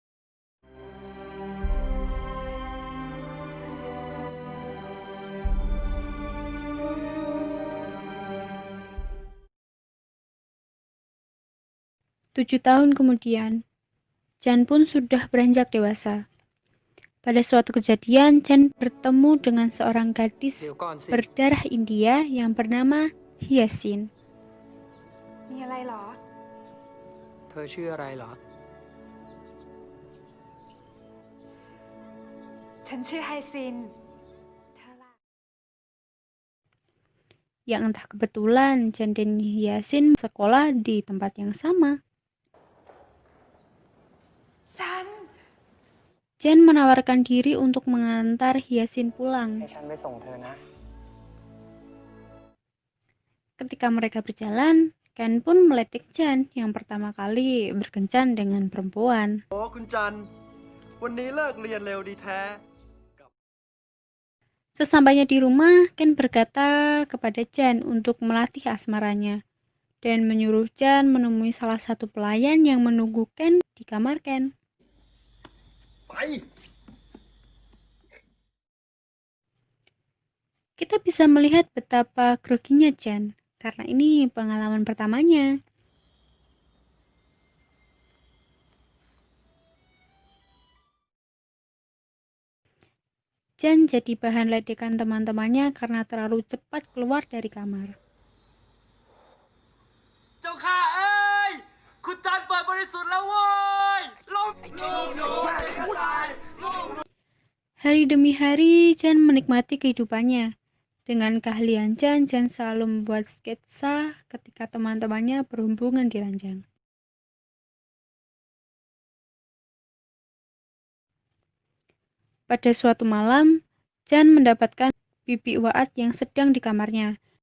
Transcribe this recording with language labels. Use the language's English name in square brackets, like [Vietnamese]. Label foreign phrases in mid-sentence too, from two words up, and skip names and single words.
[Indonesian] Tujuh tahun kemudian, Jan pun sudah beranjak dewasa. Pada suatu kejadian, Jan bertemu dengan seorang gadis [Thai] เดี๋ยวก่อนสิ [Indonesian] berdarah India yang bernama Hyasin. [Thai] มีอะไรเหรอ เธอชื่ออะไรเหรอ ฉันชื่อไฮซิน เธอล่ะ [Indonesian] Yang entah kebetulan Jan dan Hyasin sekolah di tempat yang sama. [Thai] ฉัน [Indonesian] Jan menawarkan diri untuk mengantar Hyasin pulang. [Thai] ให้ฉันไปส่งเธอนะ [Indonesian] Ketika mereka berjalan, Ken pun meletik Jan yang pertama kali berkencan dengan perempuan. [Thai] โอ้คุณจัน วันนี้เลิกเรียนเร็วดีแท้ [Indonesian] Sesampainya di rumah, Ken berkata kepada Jan untuk melatih asmaranya dan menyuruh Jan menemui salah satu pelayan yang menunggu Ken di kamar Ken. [Thai] ไป [Indonesian] Kita bisa melihat betapa groginya Jan karena ini pengalaman pertamanya. Jan jadi bahan ledekan teman-temannya karena terlalu cepat keluar dari kamar. [Thai] เจ้าข้าเอ้ย คุณจันเปิดบริสุทธิ์แล้วโว้ยลง [Indonesian] Hari demi hari, Jan menikmati kehidupannya. Dengan keahlian Jan selalu membuat sketsa ketika teman-temannya berhubungan di ranjang. Pada suatu malam, Jan mendapatkan Bibi Waat yang sedang di kamarnya.